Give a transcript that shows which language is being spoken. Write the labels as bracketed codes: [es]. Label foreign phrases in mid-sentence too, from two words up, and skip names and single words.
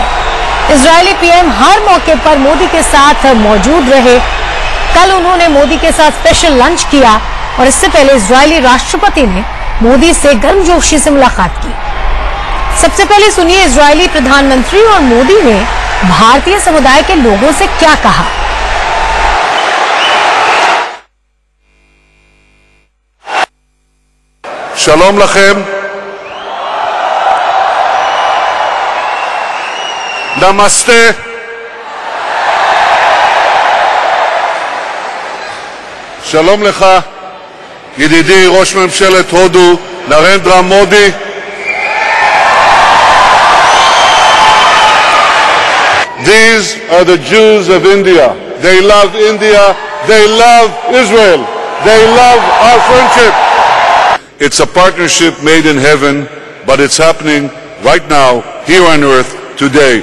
[hi] इजरायली पीएम हर मौके पर मोदी के साथ मौजूद रहे। कल उन्होंने मोदी के साथ [en] special lunch [hi] किया और इससे पहले इजरायली राष्ट्रपति ने मोदी से गर्मजोशी से मुलाकात की। सबसे पहले सुनिए इजरायली प्रधानमंत्री और मोदी ने भारतीय समुदाय के लोगों से क्या कहा। [he] שלום לכם. נמסטה. שלום לך, ידידי ראש ממשלת הודו, נרנדרה מודי. [en] These are the Jews of India. They love India. They love Israel. They love our friendship. It's a partnership made in heaven, but it's happening right now, here on earth, today.